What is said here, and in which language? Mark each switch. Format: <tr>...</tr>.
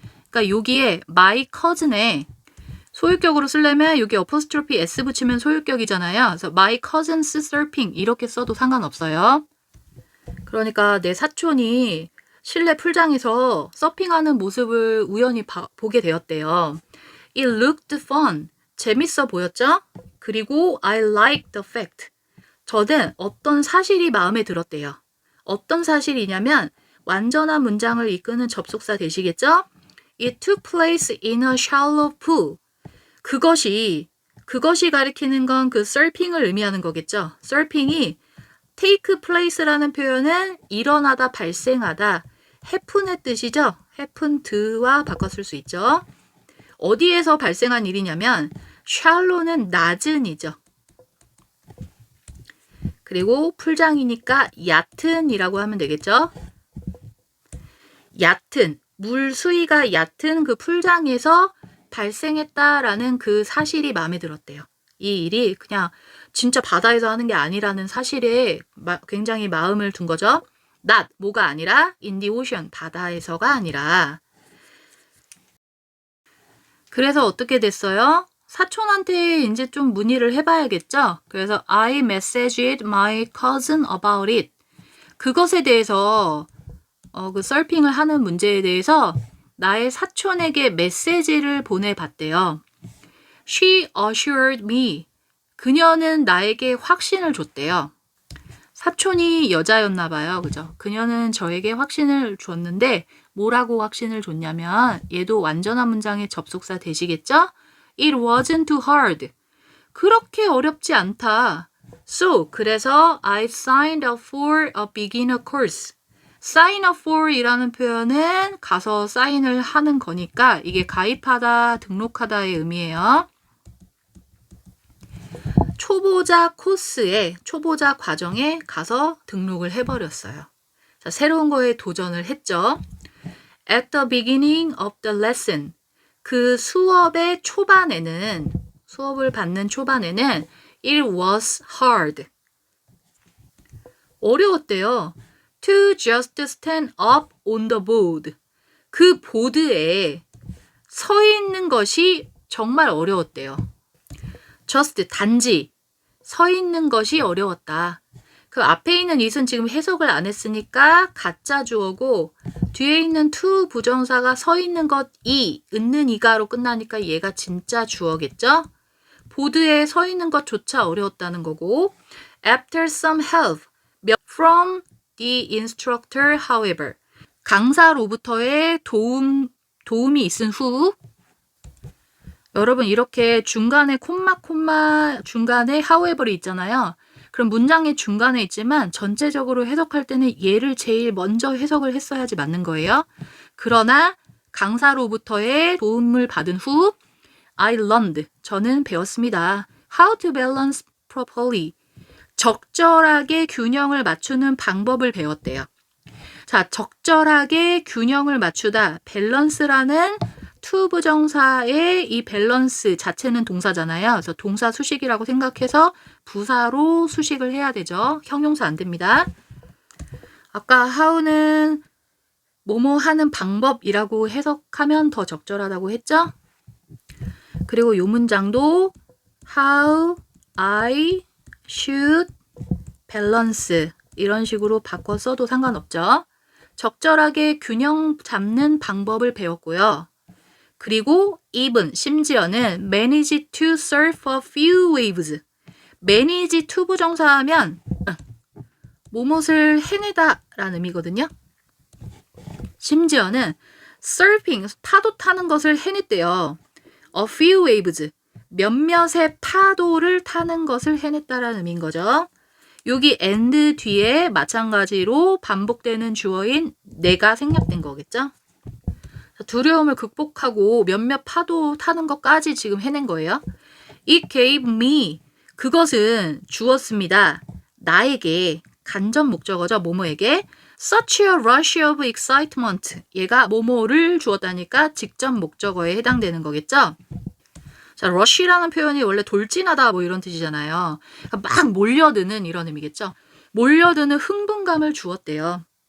<ko>그러니까 여기에 my cousin에 소유격으로 쓰려면 여기 어퍼스트로피 s 붙이면 소유격이잖아요. 그래서 my cousin's surfing 이렇게 써도 상관없어요. 그러니까 내 사촌이 실내 풀장에서 서핑하는 모습을 우연히 보게 되었대요.</ko> <en>It looked fun.</en> <ko>재밌어 보였죠? 그리고</ko> <en>I liked the fact.</en> <ko>저는 어떤 사실이 마음에 들었대요. 어떤 사실이냐면 완전한 문장을 이끄는 접속사 되시겠죠?</ko> <en>It took place in a shallow pool.</en> <ko>그것이 가리키는 건 그 서핑을 의미하는 거겠죠. 서핑이 take place라는 표현은 일어나다, 발생하다, happen의 뜻이죠. happened와 바꿨을 수 있죠. 어디에서 발생한 일이냐면 shallow는 낮은이죠. 그리고 풀장이니까 얕은이라고 하면 되겠죠. 얕은, 물 수위가 얕은 그 풀장에서 발생했다라는 그 사실이 마음에 들었대요. 이 일이 그냥 진짜 바다에서 하는 게 아니라는 사실에 굉장히 마음을 둔 거죠. not, 뭐가 아니라</ko> <en>in the ocean,</en> <ko>바다에서가 아니라. 그래서 어떻게 됐어요? 사촌한테 이제 좀 문의를 해봐야겠죠? 그래서</ko> <en>I messaged my cousin about it.</en> <ko>그것에 대해서 그 서핑을 하는 문제에 대해서 나의 사촌에게 메시지를 보내봤대요.</ko> <en>She assured me.</en> <ko>그녀는 나에게 확신을 줬대요. 사촌이 여자였나 봐요. 그죠? 그녀는 저에게 확신을 줬는데 뭐라고 확신을 줬냐면 얘도 완전한 문장의 접속사 되시겠죠?</ko> <en>It wasn't too hard.</en> <ko>그렇게 어렵지 않다.</ko> <en>So,</en> <ko>그래서</ko> <en>I signed up for a beginner course.</en> <ko>sign up for 이라는 표현은 가서 사인을 하는 거니까 이게 가입하다, 등록하다의 의미예요. 초보자 코스에, 초보자 과정에 가서 등록을 해버렸어요. 자, 새로운 거에 도전을 했죠.</ko> <en>At the beginning of the lesson.</en> <ko>그 수업의 초반에는, 수업을 받는 초반에는</ko> <en>it was hard.</en> <ko>어려웠대요.</ko> <en>To just stand up on the board.</en> <ko>그 보드에 서 있는 것이 정말 어려웠대요. just, 단지 서 있는 것이 어려웠다. 그 앞에 있는 it은 지금 해석을 안 했으니까 가짜 주어고 뒤에 있는 to 부정사가 서 있는 것 있는 이가로 끝나니까 얘가 진짜 주어겠죠? 보드에 서 있는 것조차 어려웠다는 거고</ko> <en>after some help from the instructor, however.</en> <ko>강사로부터의 도움이 있은 후 여러분 이렇게 중간에 콤마 중간에 however이 있잖아요. 그럼 문장의 중간에 있지만 전체적으로 해석할 때는 얘를 제일 먼저 해석을 했어야지 맞는 거예요. 그러나 강사로부터의 도움을 받은 후</ko> <en>I learned.</en> <ko>저는 배웠습니다.</ko> <en>How to balance properly.</en> <ko>적절하게 균형을 맞추는 방법을 배웠대요. 자, 적절하게 균형을 맞추다. 밸런스라는 to 부정사의 이 밸런스 자체는 동사잖아요. 그래서 동사 수식이라고 생각해서 부사로 수식을 해야 되죠. 형용사 안 됩니다. 아까 how는 뭐뭐 하는 방법이라고 해석하면 더 적절하다고 했죠? 그리고 이 문장도 how I should balance 이런 식으로 바꿔 써도 상관없죠. 적절하게 균형 잡는 방법을 배웠고요. 그리고</ko> <en>even,</en> <ko>심지어는</ko> <en>manage to surf a few waves.</en> <ko>manage to 부정사하면 뭐뭇을 해내다 라는 의미거든요. 심지어는 surfing, 파도 타는 것을 해냈대요.</ko> <en>a few waves,</en> <ko>몇몇의 파도를 타는 것을 해냈다라는 의미인 거죠. 여기 and 뒤에 마찬가지로 반복되는 주어인 내가 생략된 거겠죠. 두려움을 극복하고 몇몇 파도 타는 것까지 지금 해낸 거예요.</ko> <en>It gave me,</en> <ko>그것은 주었습니다. 나에게, 간접 목적어죠. 뭐뭐에게</ko> <en>such a rush of excitement,</en> <ko>얘가 뭐뭐를 주었다니까 직접 목적어에 해당되는 거겠죠. 자, rush라는 표현이 원래 돌진하다 뭐 이런 뜻이잖아요. 막 몰려드는 이런 의미겠죠. 몰려드는 흥분감을 주었대요.</ko>